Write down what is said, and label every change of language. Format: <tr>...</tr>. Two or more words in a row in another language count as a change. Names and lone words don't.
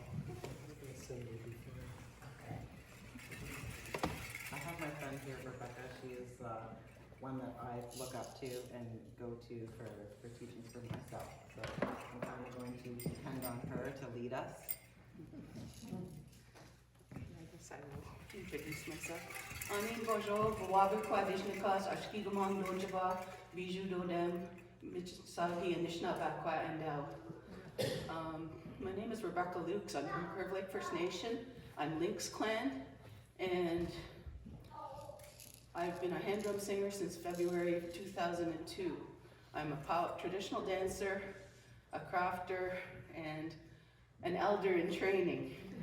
<en>I have my friend here, Rebecca. She is one that I look up to and go to for teaching for myself. So I'm kind of going to depend on her to lead us. I guess I will introduce myself.</en> <oj>Anin bonjour, Wabi Kwadishnikas, Ashkigamon Dojaba, Bijou Dodem, Michisahi, Anishna Bakwa,</oj> <en>and my name is Rebecca Lukes. I'm from Curve Lake First Nation. I'm Lynx Clan, and I've been a hand drum singer since February of 2002. I'm a traditional dancer, a crafter, and an elder in training.</en>